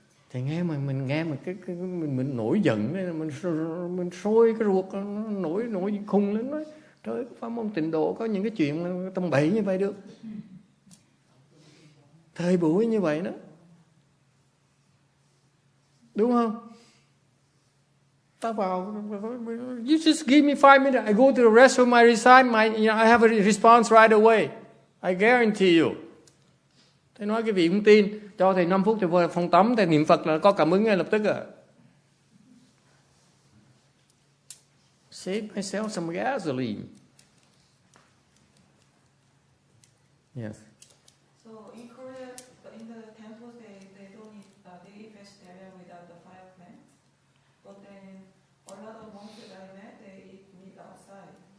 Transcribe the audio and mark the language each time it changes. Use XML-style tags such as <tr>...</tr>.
<vi>Thì mình nghe mà mình nổi giận, mình sôi cái ruột nó nổi khùng lên, nói trời, pháp môn tịnh độ có những cái chuyện tầm bậy như vậy được, thời buổi như vậy đó, đúng không?</vi> <en>Ta vào, you just give me 5 minutes, I go to the restroom, I recite, I have a response right away. I guarantee you.</en> <vi>Thầy nói cái vị không tin, cho thầy 5 phút thì vào phòng tắm, thầy niệm Phật là có cảm ứng ngay lập tức à.</vi> <en>Save myself some gasoline. Yes. So in Korea, in the temples, they don't eat, they eat vegetarian without the 5 plants. But then a lot of monks that I met, they eat meat outside.</en>